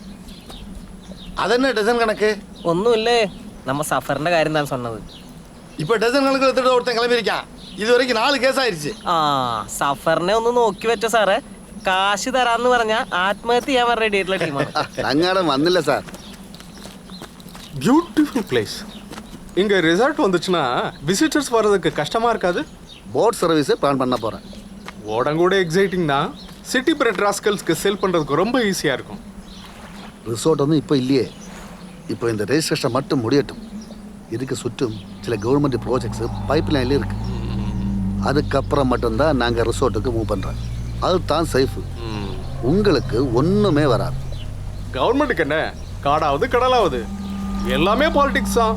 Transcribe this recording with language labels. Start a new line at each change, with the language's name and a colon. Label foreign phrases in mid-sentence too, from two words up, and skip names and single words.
Malayalam: അതെന്നെ ഡസൻ കണക്ക്? ഒന്നുമില്ലേ, നമ്മ സഫറിന്റെ കാര്യം താൻ சொன்னது. ഇപ്പൊ ഡസൻ കണക്കിൽ എടുത്തിട്ട് ഒരുത്തൻ കിളമ്പിരിക്കാം. ഇതുവരെയ്ക്ക് 4 കേസായിരിച്ച്. സഫറിനെ ഒന്ന് നോക്കി വെച്ച സാറേ, കാശ് തരാന്ന് പറഞ്ഞ ആത്മഹത്യ ചെയ്യാൻ റെഡി ആയിട്ടുള്ള ടീമാണ്. സംഘാടം വന്നില്ല സാർ.
English: beautiful place.
Tamil: இங்க ரிசார்ட் வந்துச்சுன்னா விசிட்டர்ஸ் வர்றதுக்கு கஷ்டமா இருக்காது?
English: boat service
Tamil: பிளான் பண்ண போகிறேன். ஓடங்கூட எக்ஸைட்டிங் தான்.
English: city bred rascals
Tamil: சேல் பண்ணுறதுக்கு ரொம்ப ஈஸியாக இருக்கும். ரிசோர்ட் ஒன்றும் இப்போ இல்லையே. இப்போ இந்த ரெஜிஸ்ட்ரேஷன் மட்டும் முடியட்டும். இதுக்கு சுற்றும் சில
English: government projects pipe line
Tamil: இருக்குது. அதுக்கப்புறம் மட்டும்தான் நாங்கள் ரிசோர்ட்டுக்கு மூவ் பண்ணுறோம். அதுதான் சேஃபு. உங்களுக்கு ஒன்றுமே வராது. கவர்மெண்ட்டுக்கு என்ன, காடாவது கடலாவது எல்லாமே பாலிடிக்ஸ் தான்.